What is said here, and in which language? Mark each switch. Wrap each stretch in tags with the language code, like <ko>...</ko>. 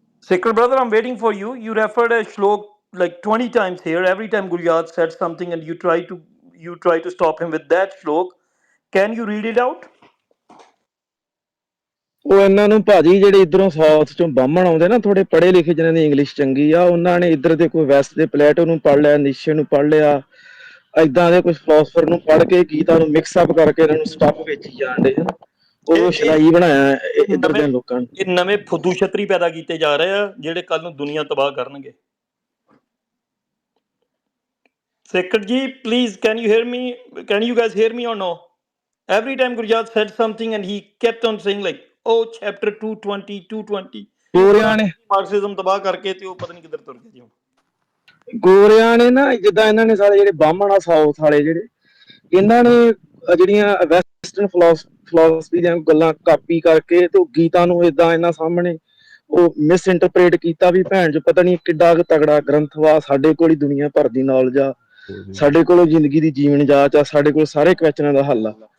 <en>Sacred brother, I'm waiting for you. You referred a shlok like 20 times here. Every time Gulyat said something and you try to stop him with that shlok. Can you read it out?</en> <pa>ਉਹ ਇਹਨਾਂ ਨੂੰ ਭਾਜੀ ਜਿਹੜੇ ਇਧਰੋਂ south ਚੋਂ ਬਾਹਮਣ ਆਉਂਦੇ ਨਾ ਥੋੜੇ ਪੜ੍ਹੇ ਲਿਖੇ ਜਿਨ੍ਹਾਂ ਦੀ ਇੰਗਲਿਸ਼ ਚੰਗੀ ਆ ਉਹਨਾਂ ਨੇ ਇੱਧਰ ਦੇ ਕੋਈ ਵੈਸਟ ਦੇ ਪਲੇਟੋ ਨੂੰ ਪੜ੍ਹ ਲਿਆ ਨੀਸ਼ੇ ਨੂੰ ਪੜ੍ਹ ਲਿਆ ਏਦਾਂ ਦੇ ਕੁਝ ਫਿਲਾਸਫਰ ਨੂੰ ਪੜ੍ਹ ਕੇ ਗੀਤਾ ਨੂੰ ਮਿਕਸ ਅਪ ਕਰਕੇ ਇਹਨਾਂ ਨੂੰ ਸਟੱਫ ਵੇਚੀ ਜਾਂਦੇ ਹਨ ਉਹ ਇਹ ਸ਼ਦਾਈ ਬਣਾਇਆ ਇਹ ਇੱਧਰ ਨਵੇਂ ਦੇ ਲੋਕਾਂ ਨੂੰ ਇਹ ਨਵੇਂ ਫੁੱਦੂ ਛਤਰੀ ਪੈਦਾ ਕੀਤੇ ਜਾ ਰਹੇ ਆ ਜਿਹੜੇ ਕੱਲ ਨੂੰ ਦੁਨੀਆ ਤਬਾਹ ਕਰਨਗੇ.</pa> <en>Sacred ji, please, can you hear me? Can you guys hear me or no? Every time Gurjat said something and he kept on saying like, oh, chapter 220, 220.</en> <pa>ਉਹਨਾਂ ਗੋਰਿਆਂ ਨੇ ਨੇ ਮਾਰਕਸਿਜ਼ਮ ਤਬਾਹ ਕਰਕੇ ਤੇ ਉਹ ਪਤਾ ਨਹੀਂ ਕਿੱਧਰ ਤੁਰ ਗਏ ਜੀ. ਗੋਰਿਆਂ ਨੇ ਨਾ ਜਿੱਦਾਂ ਇਹਨਾਂ ਨੇ ਸਾਰੇ ਜਿਹੜੇ ਬਾਹਮਣ ਆ ਸਾਊਥ ਵਾਲੇ ਜਿਹੜੇ ਇਹਨਾਂ ਨੇ ਜਿਹੜੀਆਂ ਵੈਸਟਰਨ ਫਿਲਾਸਫੀ ਦੀਆਂ ਗੱਲਾਂ ਕਾਪੀ ਕਰਕੇ ਤੇ ਉਹ ਗੀਤਾ ਨੂੰ ਏਦਾਂ ਇਹਨਾਂ ਸਾਹਮਣੇ ਉਹ ਮਿਸ ਇੰਟਰਪ੍ਰੇਟ ਕੀਤਾ ਵੀ ਭੈਣ ਚ ਪਤਾ ਨਹੀਂ ਕਿੱਡਾ ਕੁ ਤਗੜਾ ਗ੍ਰੰਥ ਵਾ, ਸਾਡੇ ਕੋਲ ਹੀ ਦੁਨੀਆ ਭਰ ਦੀ ਨੌਲੇਜ ਆ, ਸਾਡੇ ਕੋਲ ਜ਼ਿੰਦਗੀ ਦੀ ਜੀਵਨ ਜਾਚ ਆ, ਸਾਡੇ ਕੋਲ ਸਾਰੇ ਕੁਐਸਚਨਾਂ ਦਾ ਹੱਲ ਆ।</pa>